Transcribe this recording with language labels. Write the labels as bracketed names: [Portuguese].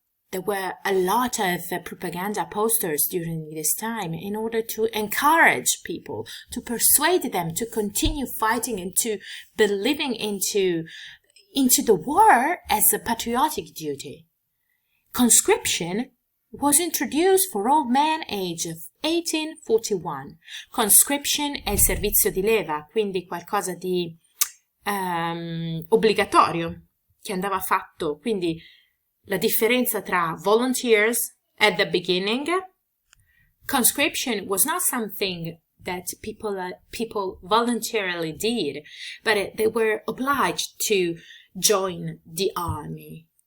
[English] There were a lot of propaganda posters during this time in order to encourage people, to persuade them to continue fighting and to believing into the war as a patriotic duty. Conscription was introduced for all men age of 1841. [Italian] Conscription è il servizio di leva, quindi qualcosa di obbligatorio che andava fatto. Quindi la differenza tra [English] volunteers at the beginning, conscription was not something that people voluntarily did, but they were obliged to join the army.